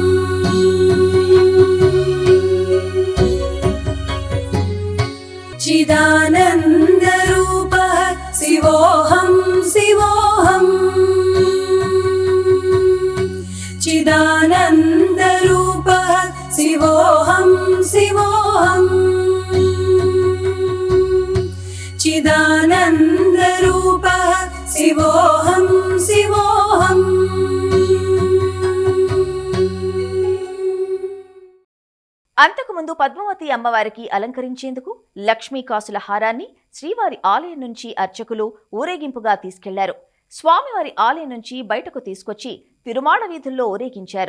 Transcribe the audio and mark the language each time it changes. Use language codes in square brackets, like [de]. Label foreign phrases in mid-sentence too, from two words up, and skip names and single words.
[sa] चिदानन्दरूपः शिवोऽहं शिवोऽहम् चिदानन्दरूपः शिवोऽहं शिवोऽहम् चिदानन्दरूपः शिवोऽहं शिवोऽहम्. [te] అంతకుముందు పద్మావతి అమ్మవారికి అలంకరించేందుకు లక్ష్మీ కాసుల హారాన్ని శ్రీవారి ఆలయం నుంచి అర్చకులు ఊరేగింపుగా తీసుకెళ్లారు. స్వామివారి ఆలయం నుంచి బయటకు తీసుకొచ్చి తిరుమాడ వీధుల్లో ఊరేగించారు.